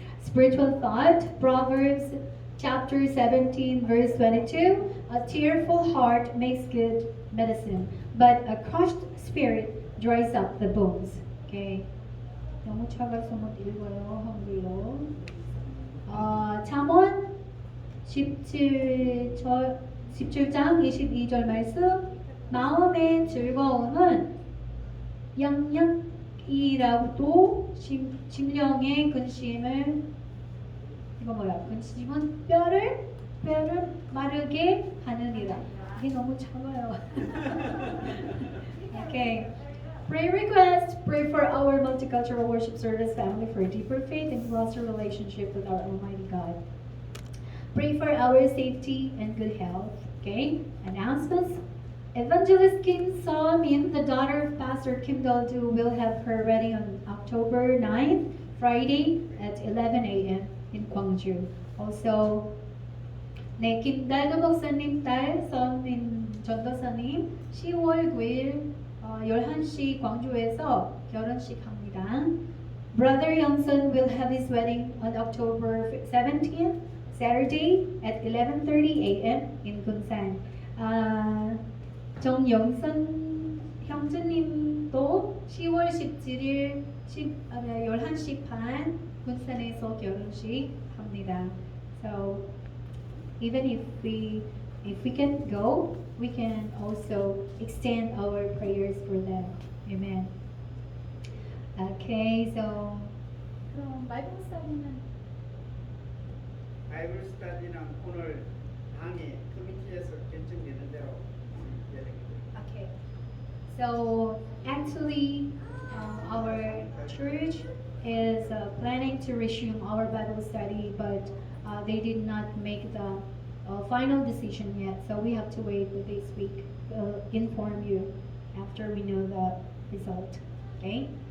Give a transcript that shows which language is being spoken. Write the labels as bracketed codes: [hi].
[en] Spiritual thought, Proverbs chapter 17 verse 22, a tearful heart makes good medicine, but a crushed spirit dries up the bones. Okay. [ko] 너무 작아서 못 읽어요. 한글로. 잠언 17장 22절 말씀 마음의 즐거움은 양약이라고도 심령의 근심을 이거 뭐야? 근심은 뼈를 마르게 하느니라. 이게 너무 작아요. [en] Okay. Prayer request. Pray for our multicultural worship service family for a deeper faith and closer relationship with our Almighty God. Pray for our safety and good health. Okay. Announcements. Evangelist Kim Saw-min, the daughter of Pastor Kim Dol-du, will have her wedding on October 9th, Friday at 11 a.m. in Gwangju. [ko] Also, 네, 김달도 목사님 딸 서민 전도사님 10월 9일 11시 광주에서 결혼식 합니다. [en] Brother Youngsun will have his wedding on October 17th, Saturday at 11:30 a.m. in Gunsan. [ko] 정영선 형제님도 10월 17일 11시 반 군산에서 결혼식 합니다. [en] So even if we can't go, we can also extend our prayers for them. Amen. Okay, so [ko] 그럼 바이블 스터디는 바이블 스터디는 오늘 당에 커미티에서 결정되는 대로 [en] okay. So actually, our church is planning to resume our Bible study, but they did not make the final decision yet. So we have to wait this week. Inform you after we know the result. Okay.